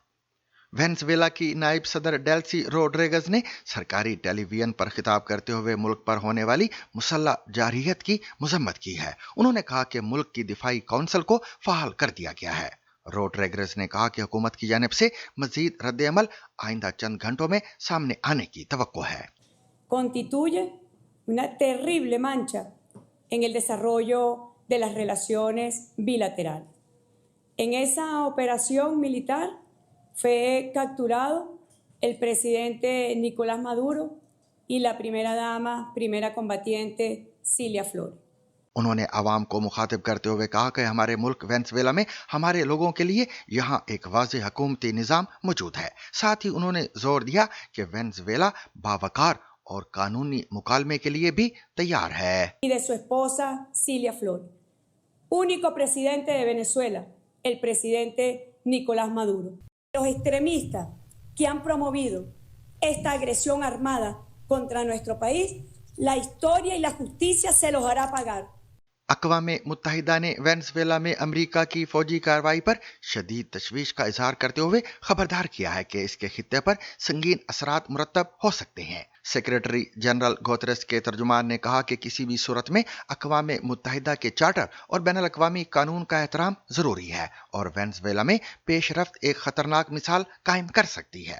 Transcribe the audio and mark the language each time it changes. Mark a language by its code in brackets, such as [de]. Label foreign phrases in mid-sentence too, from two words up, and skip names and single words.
[ur] وینزویلا کی نائب صدر ڈیلسی روڈریگز نے سرکاری ٹیلی ویژن پر خطاب کرتے ہوئے ملک پر ہونے والی مسلح جارحیت کی مذمت کی ہے۔ انہوں نے کہا کہ ملک کی دفاعی کونسل کو فعال کر دیا گیا ہے۔ روڈریگز نے کہا کہ حکومت کی جانب سے مزید رد عمل آئندہ چند گھنٹوں میں سامنے آنے کی توقع ہے۔ [es] Constituye una terrible mancha en el desarrollo de las relaciones bilaterales. En esa operación militar fue capturado el presidente Nicolás Maduro y la primera dama, primera combatiente Cilia Flores. [ur] انہوں نے عوام کو مخاطب کرتے ہوئے کہا کہ ہمارے ملک وینزویلا میں ہمارے لوگوں کے لیے یہاں ایک واضح حکومتی نظام موجود ہے۔ ساتھ ہی انہوں نے زور دیا کہ وینزویلا باوقار اور قانونی مکالمے کے لیے بھی تیار ہے۔ [es] Y de su esposa Cilia Flores, único presidente de Venezuela, el presidente Nicolás Maduro. Los extremistas que han promovido esta agresión armada contra nuestro país, la historia y la justicia se los hará pagar. [ur] اقوام متحدہ نے وینزویلا میں امریکہ کی فوجی کارروائی پر شدید تشویش کا اظہار کرتے ہوئے خبردار کیا ہے کہ اس کے خطے پر سنگین اثرات مرتب ہو سکتے ہیں۔ سیکریٹری جنرل گوتریس کے ترجمان نے کہا کہ کسی بھی صورت میں اقوام متحدہ کے چارٹر اور بین الاقوامی قانون کا احترام ضروری ہے اور وینزویلا میں پیش رفت ایک خطرناک مثال قائم کر سکتی ہے۔